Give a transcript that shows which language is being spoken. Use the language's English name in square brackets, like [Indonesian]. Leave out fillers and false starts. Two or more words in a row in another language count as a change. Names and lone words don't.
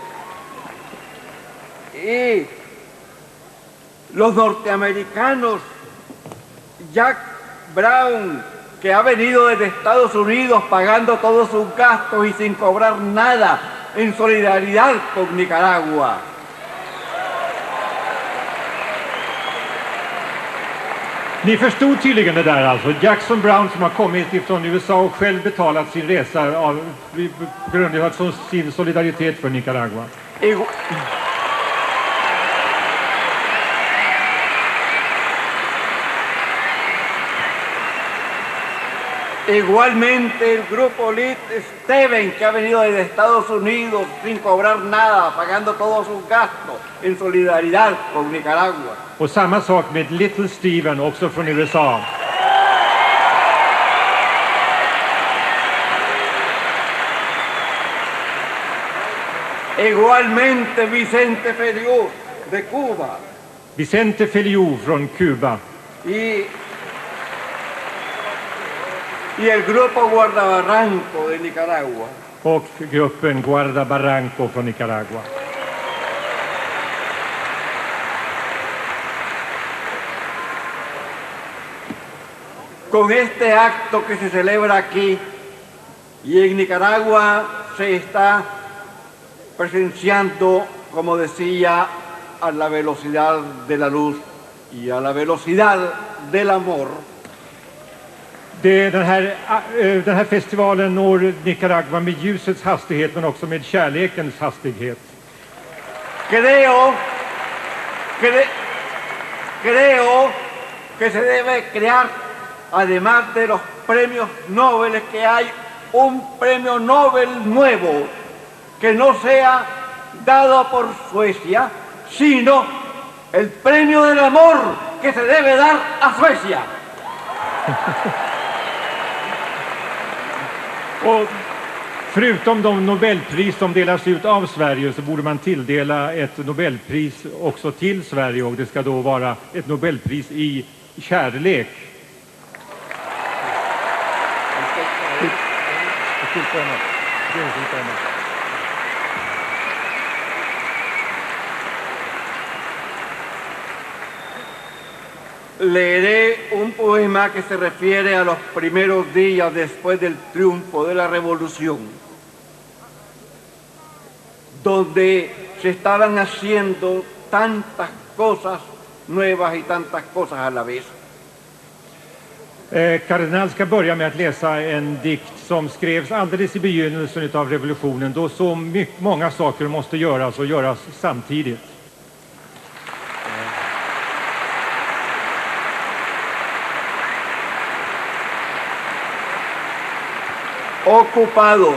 [Spanish] Y los norteamericanos, Jack Brown, que ha venido desde Estados Unidos pagando todos sus gastos y sin cobrar nada en solidaridad con Nicaragua. [Swedish] Ni förstod tydligen det där alltså. Jackson Browne som har kommit ifrån USA och själv betalat sin resa på grund av sin solidaritet för Nicaragua. [Spanish] Igualmente el grupo Little Steven, que ha venido desde Estados Unidos sin cobrar nada, pagando todos sus gastos en solidaridad con Nicaragua. [Swedish] Och samma sak med Little Steven, också från USA. [Spanish] Igualmente Vicente Feliu de Cuba. [Swedish] Vicente Feliu från Kuba. [Spanish] Y el grupo Guardabarranco de Nicaragua. [Swedish] Och gruppen Guardabarranco från Nicaragua. [Spanish] Con este acto que se celebra aquí y en Nicaragua se está presenciando, como decía, a la velocidad de la luz y a la velocidad del amor. [Swedish] Den här festivalen når Nicaragua med ljusets hastighet men också med kärlekens hastighet. [Spanish] Creo que se debe crear, además de los premios Nobel que hay, un premio Nobel nuevo que no sea dado por Suecia, sino el premio del amor que se debe dar a Suecia. [Swedish] Och förutom de Nobelpris som delas ut av Sverige så borde man tilldela ett Nobelpris också till Sverige, och det ska då vara ett Nobelpris i kärlek. [Spanish] Leeré un poema que se refiere a los primeros días después del triunfo de la revolución, donde se estaban haciendo tantas cosas nuevas y tantas cosas a la vez. [Swedish] Kardinal ska börja med att läsa en dikt som skrevs alldeles i begynnelsen av revolutionen, då så många saker måste göras och göras samtidigt. [Spanish] Ocupados.